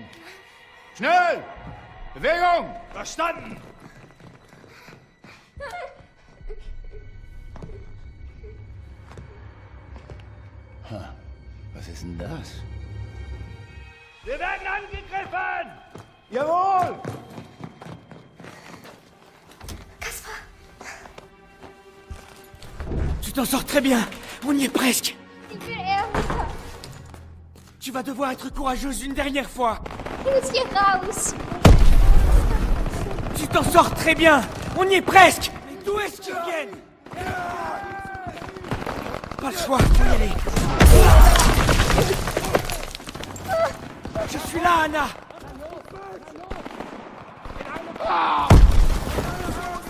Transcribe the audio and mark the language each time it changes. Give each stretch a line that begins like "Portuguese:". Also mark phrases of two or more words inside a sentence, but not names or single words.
German: Schnell! Bewegung! Verstanden. Was ist denn das? Wir werden angegriffen. Jawohl!
French: Tu t'en sors très bien. On y est presque.
German: Ich will runter.
French: Tu vas devoir être courageuse une dernière fois.
German: Ich muss hier raus.
French: Tu t'en sors très bien. On y est presque. Mais d'où est-ce qu'ils viennent? Pas le choix, faut y aller. Je suis là, Anna.